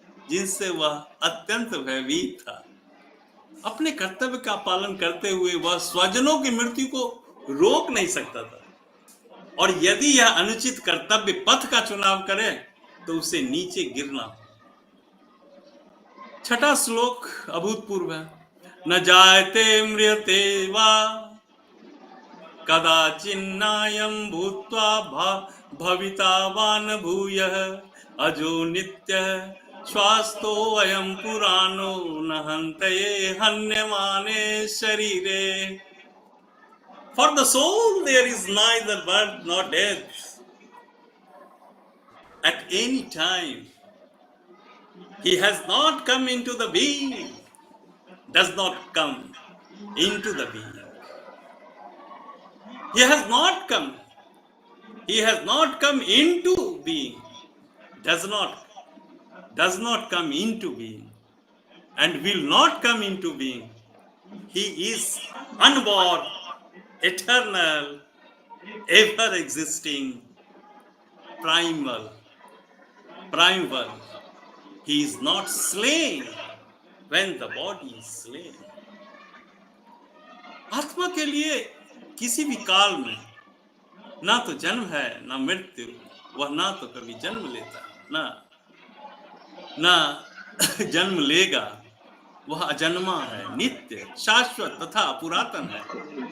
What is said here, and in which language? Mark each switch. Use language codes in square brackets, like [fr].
[hi] जिनसे वह अत्यंत भयभीत था। अपने कर्तव्य का पालन करते हुए वह स्वजनों की मृत्यु को रोक नहीं सकता था, और यदि यह अनुचित कर्तव्य पथ का चुनाव करे तो उसे नीचे गिरना हो। छठा श्लोक अभूतपूर्व है। [sa] न जायते म्रियते वा कदाचिन्नायं भूत्वा भविता वा न भूयः अजो नित्यः श्वास्तो अयं पुराणो न हन्तये हन्यमाने शरीरे। [en] For the soul there is neither birth nor death. At any time he has not come into the being, does not come into the being. He has not come. He has not come into being. Does not come into being, and will not come into being. He is unborn, eternal, ever existing, primal. He is not slain when the body is slain. [hi] आत्मा के लिए किसी भी काल में ना तो जन्म है ना मृत्यु। वह ना तो कभी जन्म लेता ना जन्म लेगा। वह अजन्मा है, नित्य, शाश्वत तथा पुरातन है।